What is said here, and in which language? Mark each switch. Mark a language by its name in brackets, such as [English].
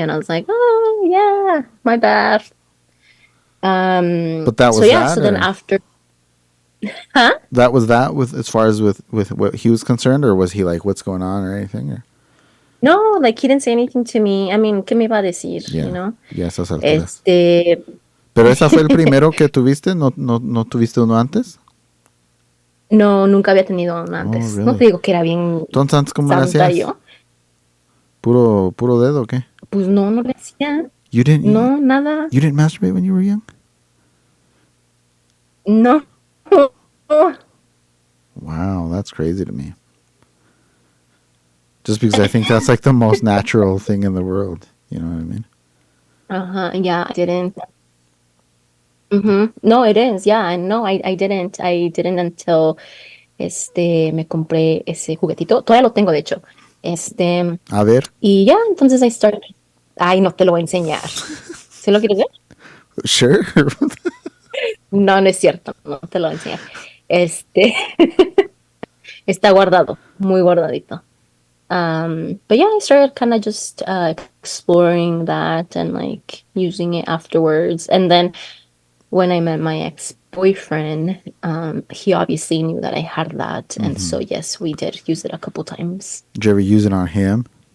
[English] And I was like, oh, yeah, my bad. But that was so yeah, that, so then or- after, huh? That was that with as far as with what he was concerned, or was he like, what's going on or anything? Or? No, like he didn't say anything to me. I mean, [Spanish] ¿qué me iba a decir? Yeah. Yeah, esas alturas. Pero esa fue el primero que tuviste, no tuviste uno antes. No, nunca había tenido uno antes. [English] really? [Spanish] No te digo que era bien Entonces antes cómo le santa hacías? yo. Puro dedo, ¿o qué? Pues no le hacía. [English] You didn't. [Spanish] No, nada. [English] You didn't masturbate when you were young? No. Wow, that's crazy to me. Just because I think that's like the most natural thing in the world. You know what I mean? Yeah, I didn't. No, it is. Yeah, no, I didn't. I didn't until [Spanish] me compré ese juguetito. Todavía lo tengo, de hecho. A ver. Y ya, entonces [English] I started. [Spanish] Ay, no te lo voy a enseñar. ¿Sí lo quieres ver? [English] Sure. [Spanish] No, no es cierto. No te lo voy a enseñar. Está guardado, muy guardadito. [English] But yeah, I started kind of just exploring that and like using it afterwards. And then when I met my ex-boyfriend, he obviously knew that I had that. And so, yes, we did use it a couple times. Did you ever use it on him?